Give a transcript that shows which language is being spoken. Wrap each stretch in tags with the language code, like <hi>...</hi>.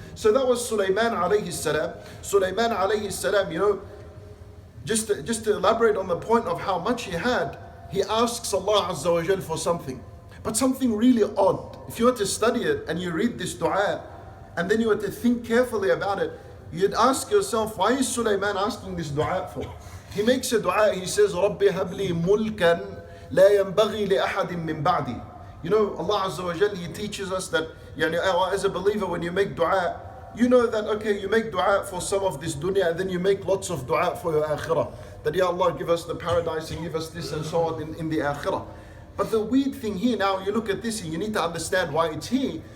<en>So that was Sulaiman alayhi salam. Sulaiman alayhi salam, just to elaborate on the point of how much he had, he asks Allah Azza wa Jal for something, but something really odd. If you were to study it and you read this dua, and then you were to think carefully about it, you'd ask yourself, why is Sulaiman asking this dua for? He makes a dua, he says,</en> <ar>رَبِّ هَبْ لِي مُلْكًا لَا يَنْبَغِي لِأَحَدٍ مِّن بَعْدِي.</ar> <en>Allah Azza wa Jal, He teaches us that, as a believer, when you make dua, you know that, okay, you make dua for some of this dunya, and then you make lots of dua for your akhirah. That, Ya Allah, give us the paradise and give us this and so on in the akhirah. But the weird thing here, now you look at this and you need to understand why it's here.</en>